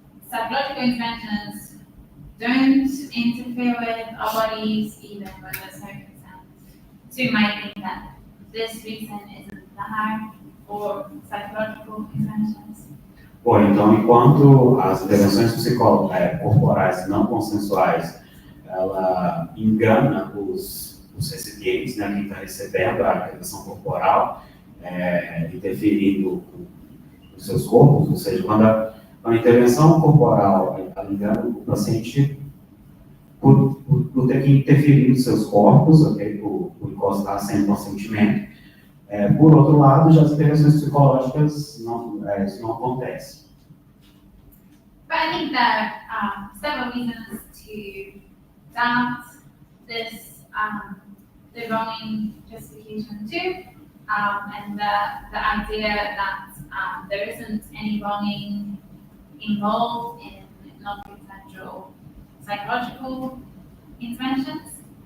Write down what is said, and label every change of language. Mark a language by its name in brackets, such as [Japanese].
[English] Psychological interventions don't interfere with our bodies even when there's no consent. So you might think that this reason isn't there for psychological interventions. [Portuguese] Bom, então, enquanto as intervenções corporais não consensuais, ela engana os recipientes, né, quem está recebendo a intervenção corporal, interferindo nos seus corpos, ou seja, quando a intervenção corporal ela engana o paciente por ter que interferir nos seus corpos, okay, por encostar sem consentimento. Por outro lado, já as intervenções psicológicas, isso não acontece. [English] But I think there are several reasons to doubt this, the wronging justification too, and the idea that there isn't any wronging involved in non-consensual psychological interventions.